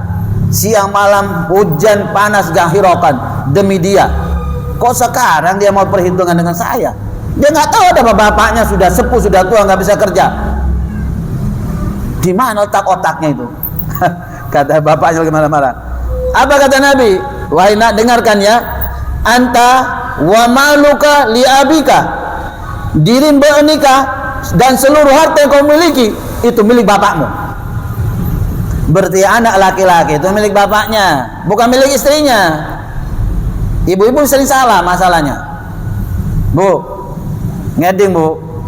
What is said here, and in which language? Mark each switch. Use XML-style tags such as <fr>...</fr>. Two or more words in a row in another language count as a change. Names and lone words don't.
<id>Siang malam hujan panas gak hiraukan demi dia. Kok sekarang dia mau perhitungan dengan saya? Dia nggak tahu ada bapaknya sudah sepuh, sudah tua, nggak bisa kerja. Di mana otak-otaknya itu? Kata bapaknya lagi marah-marah. Apa kata Nabi? Wahai nak, dengarkan ya.</id> <ar>أنت ومالك لأبيك.</ar> <id>Dirimu bernikah dan seluruh harta yang kau miliki itu milik bapakmu. Berarti anak laki-laki itu milik bapaknya, bukan milik istrinya. Ibu-ibu sering salah masalahnya. Bu, ngeding bu.</id>